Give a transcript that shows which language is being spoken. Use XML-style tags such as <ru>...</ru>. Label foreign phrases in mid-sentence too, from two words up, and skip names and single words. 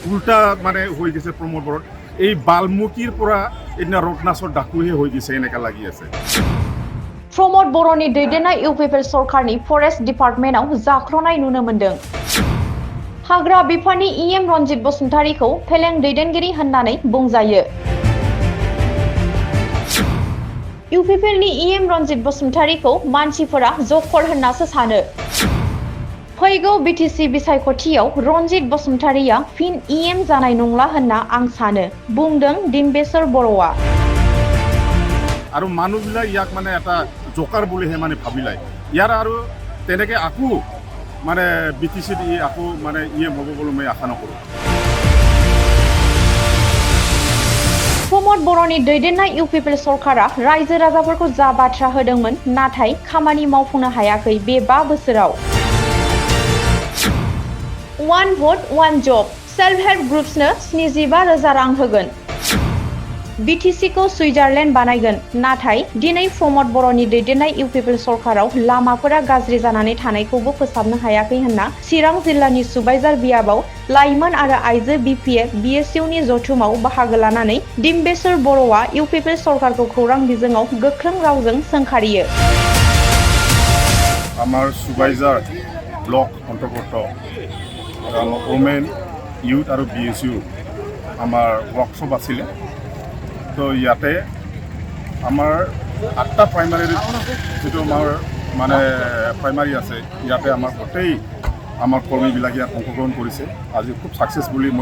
<as>উল্টা মানে হৈ গৈছে প্ৰমোদ বড়োত এই বাল্মীকিৰ পৰা এদিনা ৰত্নাচৰ ডাকুহে হৈ গৈছে এনেকা লাগি আছে</as> <brx>प्रमोद बर'नि दैदेननाय इउपिपिएल सरकारनि फरेस्ट डिपार्टमेन्टआव जाख्लनाय नुनो मोन्दों हाग्रा बिफाननि इएम रनजित बसुमतारीखौ फेलें दैदेनगिरि होननानै बुंजायो इउपिपिएलनि इएम रनजित बसुमतारीखौ मानसिफोरा जकर होननासो सानो फैगौ बिटिसि बिसायख'थियाव रनजित बसुमतारीया फिन इएम जानाय नंला होनना आं सानो बुंदों डिम्बेश्वर बर'आ</brx> <as>আৰু মানুহবিলাক ইয়াক মানে এটা জকাৰ বুলিহে মানে ভাবিলাই ইয়াৰ আৰু তেনেকৈ আকৌ মানে বিটিচিত আকৌ মানে ইএম হ'ব বুলি মই আশা নকৰোঁ</as> <brx>प्रमोद बर'नि दैदेननाय इउपिपिएल सरकारा रायजो राजाफोरखौ जा बाथ्रा होदोंमोन नाथाय खामानि मावफुंनो हायाखै बे 5 बोसोराव</brx> <en>One vote, one job.</en> <brx>Self-help ग्रुप्सनो 75,000 रां होगोन बिटिसिखौ सुइजारलेण्ड बानायगोन नाथाय दिनै प्रमोद बर'नि दैदेननाय इउपिपिएल सरकाराव लामाफोरा गाज्रि जानानै थानायखौबो फोसाबनो हायाखै होनना चिरां जिल्लानि सुबाइजार बियाबाव लाइमोन आरो आइजो बिपिएफ बिएसइउनि जथुमाव बाहागो लानानै डिम्बेश्वर बर'आ इउपिपिएल सरकारखौ खौरां बिजोङाव गोख्रों रावजों सोंखारियो</brx> <as>আমাৰ সুবাইজাৰ ব্লক অন্তৰ্গত</as> <en>women youth</en> <as>আৰু বিএসইউ আমাৰ ৱৰ্কশ্বপ আছিলে তো ইয়াতে আমাৰ 8টা প্ৰাইমাৰী যিটো আমাৰ মানে প্ৰাইমাৰী আছে ইয়াতে আমাৰ গোটেই আমাৰ কৰ্মীবিলাক ইয়াত অংশগ্ৰহণ কৰিছে আজি খুব ছাকচেছফুলি মই</as>